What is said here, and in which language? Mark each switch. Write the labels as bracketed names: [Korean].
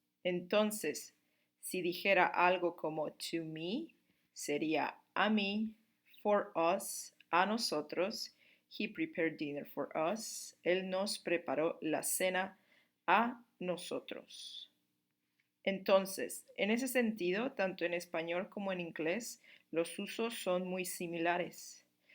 [Spanish] Entonces, si dijera algo como [English] to me, [Spanish] sería a mí, [English] for us, [Spanish] a nosotros. [English] He prepared dinner for us. [Spanish] Él nos preparó la cena a nosotros. Entonces, en ese sentido, tanto en español como en inglés, los usos son muy similares.